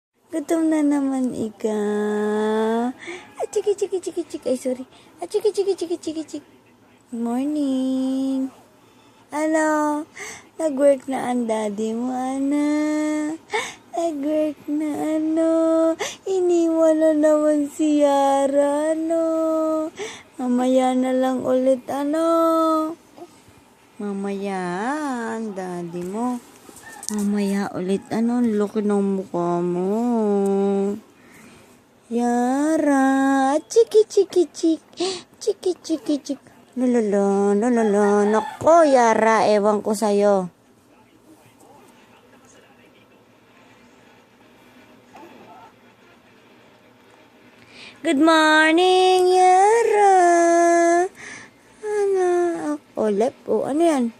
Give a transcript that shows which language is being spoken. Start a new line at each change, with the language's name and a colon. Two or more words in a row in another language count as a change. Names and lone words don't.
Filipino: Gutom na naman ikaw. Ah, chiki, chiki, chiki, chiki. Ay, sorry. Ah, chiki, chiki, chiki, chiki, chiki. Morning. Ano? Nag-work na ang daddy mo, ana. Nag-work na, ano. Iniwan na naman si Yara, ano. Mamaya na lang ulit, ano. Mamaya, ang daddy mo. Mamaya ulit, ano, laki ng mukha mo. Yara, chiki, chiki, chiki, chiki, chiki, chiki. Lulala, lulala. Nako, Yara, ewan ko sa'yo.
English: Good morning, Yara.
Filipino: Ano? Oh, lep. Oh, ano yan?